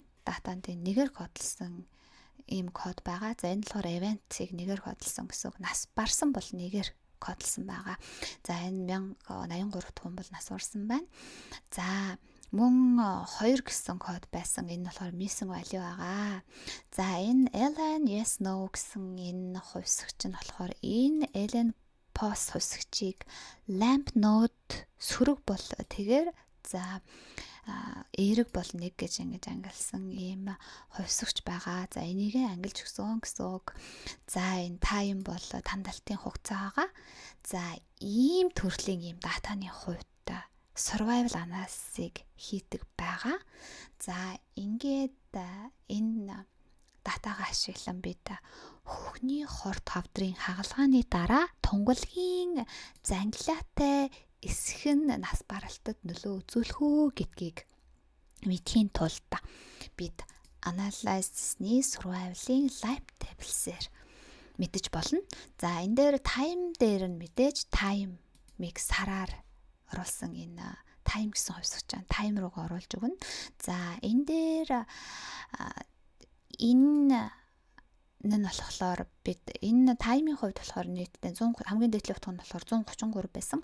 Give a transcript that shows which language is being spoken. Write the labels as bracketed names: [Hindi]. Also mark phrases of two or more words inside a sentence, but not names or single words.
[Mongolian] Датанд нэгээр хөдөлсөн ийм код байгаа. За энэ болохоор event-ийг нэгээр хөдөлсөн гэсэн үг. Нас барсан бол нэгээр хөдөлсөн байгаа. За энэ 1083 дахь хүн бол нас барсан байна. За мөн 2 гэсэн код байсан. Энэ болохоор [English] missing value [Mongolian] байгаа. За энэ Ellen [English] yes no [Mongolian] гэсэн энэ хувьсгч нь болохоор энэ Ellen Foss хувьсгчийг [English] lamp node [Mongolian] сөрөг бол тэгээр за эерэг бол 1 гэж ингэж ангилсан ийм хувьсгч байгаа. За энийг ангилж өгсөн гэсэн үг. За энэ time бол тандалтын хугацаа байгаа. За ийм төрлийн ийм датаны хувьд [English] survival analysis- [Mongolian] ыг хийдэг байгаа. За ингээд энэ датагаа ашиглан бид хөхний хор тавдрын хагалгааны дараа тунгалгийн зангилаатай эсэх нь нас баралтад нөлөө үзүүлэх үү гэдгийг мэдхийн тулд бид analysis-ны survival-ийн [English] life tables- [Mongolian] ээр мэдэж болно. За энэ дээр time дээр нь мэдээж time-ыг сараар оруулсан энэ time гэсэн хувьсгч байна. Time руугаа оруулж өгнө. За энэ дээр энэ нь болохоор бид энэ таймын хувьд болохоор нийтдээ 100 хамгийн дээдлийн утга нь болохоор 133 байсан.